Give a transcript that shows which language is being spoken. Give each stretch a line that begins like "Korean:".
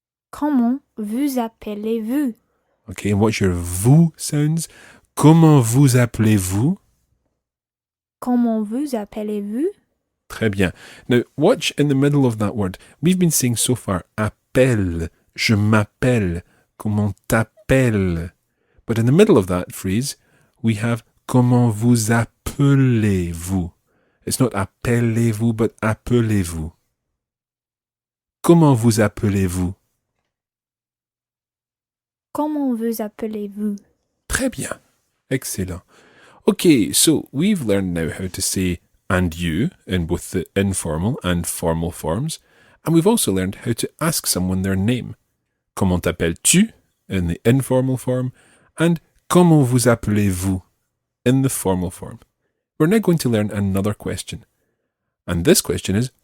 French: Comment vous appelez-vous?
English: Okay, and what's your vous sounds?
French: Comment vous appelez-vous? Comment vous appelez-vous? Très bien.
English: Now, watch in the middle of that word. We've been saying so far,
French: appelle, je m'appelle, comment t'appelles.
English: But in the middle of that phrase, we have
French: comment vous appelez-vous.
English: It's not
French: appelez-vous,
English: but
French: appelez-vous. Comment vous appelez-vous? Comment vous appelez-vous? Très bien. Excellent.
English: Okay, so we've learned now how to say and you in both the informal and formal forms, and we've also learned how to ask someone their name.
French: Comment t'appelles-tu
English: in the informal form, and
French: comment vous appelez-vous
English: in the formal form. We're now going to learn another question. And this question is,